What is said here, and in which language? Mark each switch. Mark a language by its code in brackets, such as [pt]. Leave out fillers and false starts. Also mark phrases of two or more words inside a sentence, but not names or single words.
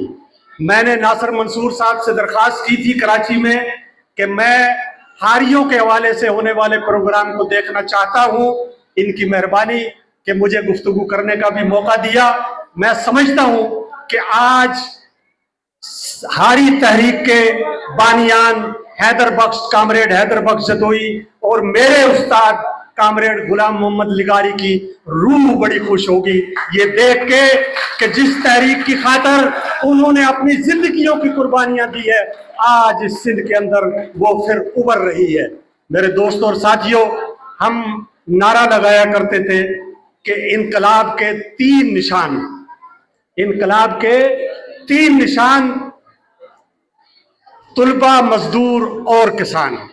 [ur] میں نے ناصر منصور صاحب سے درخواست کی تھی کراچی میں کہ میں ہاریوں کے حوالے سے ہونے والے پروگرام کو دیکھنا چاہتا ہوں. ان کی مہربانی کہ مجھے گفتگو کرنے کا بھی موقع دیا. میں سمجھتا ہوں کہ آج ہاری تحریک کے بانیان حیدر بخش، کامریڈ حیدر بخش جتوئی اور میرے استاد کامریڈ غلام محمد لغاری کی روح بڑی خوش ہوگی یہ دیکھ کے کہ جس تحریک کی خاطر انہوں نے اپنی زندگیوں کی قربانیاں دی ہے، آج اس سندھ کے اندر وہ پھر ابھر رہی ہے. میرے دوستوں اور ساتھیوں، ہم نعرہ لگایا کرتے تھے کہ انقلاب کے تین نشان، انقلاب کے تین نشان، طلبہ، مزدور اور کسان.